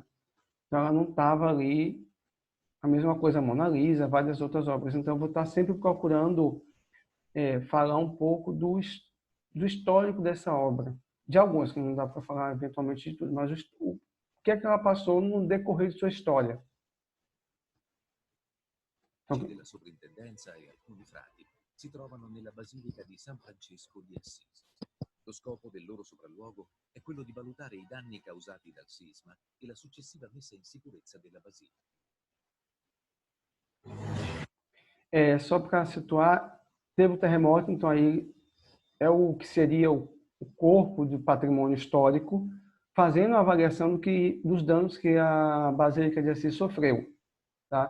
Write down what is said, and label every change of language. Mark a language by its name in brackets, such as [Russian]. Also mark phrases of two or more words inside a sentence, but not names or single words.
[Portuguese] Então, ela não estava ali, a mesma coisa a Mona Lisa, várias outras obras. Então, eu vou estar sempre procurando falar um pouco do histórico dessa obra. De algumas, que não dá para falar eventualmente de tudo, mas o que é que ela passou no decorrer de sua história. [Italian] Della sovrintendenza e alcuni frati si trovano nella Basilica di San Francesco di Assisi. Lo scopo del loro sopralluogo è quello di valutare i danni causati dal sisma e la successiva messa in sicurezza della basilica. [Portuguese] Só para situar, teve o terremoto, então aí é o que seria o corpo de patrimônio histórico, fazendo a avaliação dos danos que a Basílica de Assis sofreu. Tá?